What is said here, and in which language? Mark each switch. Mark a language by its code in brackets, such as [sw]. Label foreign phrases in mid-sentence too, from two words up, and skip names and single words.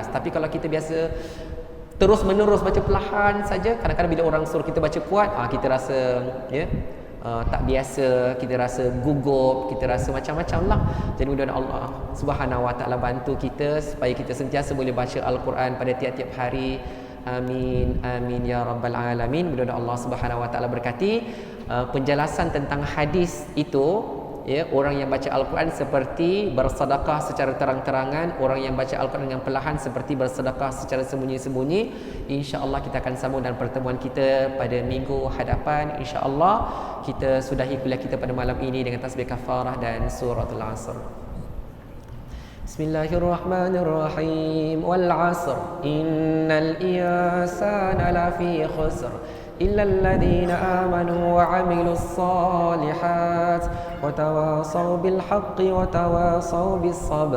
[ms] Tapi kalau kita biasa terus menerus baca perlahan saja, kadang-kadang bila orang suruh kita baca kuat, kita rasa tak biasa, kita rasa gugup, kita rasa macam-macam lah. Jadi mudah-mudahan [ar] الله سبحانه وتعالى [ms] bantu kita supaya kita sentiasa boleh baca Al-Quran pada tiap-tiap hari. [ar] آمين، آمين يا رب العالمين. [ms] Mudah-mudahan [ar] الله سبحانه وتعالى [ms] berkati penjelasan tentang hadis itu, ya. Orang yang baca Al-Quran seperti bersedekah secara terang-terangan, orang yang baca Al-Quran dengan perlahan seperti bersedekah secara sembunyi-sembunyi. InsyaAllah kita akan sambung dan pertemuan kita pada minggu hadapan. InsyaAllah kita sudahi kuliah kita pada malam ini dengan tasbih kafarah dan suratul Asr. [ar] بسم الله الرحمن الرحيم. والعصر إن الإنسان لفي خسر إلا الذين آمنوا وعملوا الصالحات وتواصوا بالحق وتواصوا بالصبر.